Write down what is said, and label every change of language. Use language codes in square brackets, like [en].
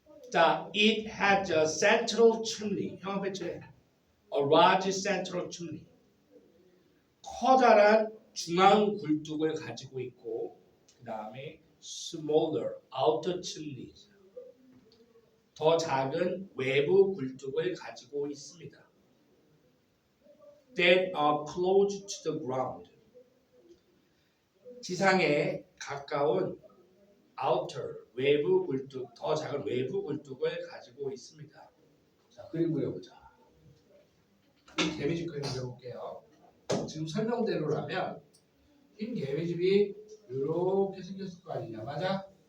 [en] 자, it has a central chimney. [ko] 형 배치해. [en] A large central chimney. [ko] 커다란 중앙 굴뚝을 가지고 있고, 그 다음에 [en] smaller outer chimneys. [ko] 더 작은 외부 굴뚝을 가지고 있습니다. [en] That are close to the ground. [ko] 지상에 가까운 outer, 외부 굴뚝, 더 작은 외부 굴뚝을 가지고 있습니다. 자, 그림 그려보자. 흰 개미집 그림 그려볼게요. 지금 설명대로라면 흰 개미집이 이렇게 생겼을 거 아니냐, 맞아?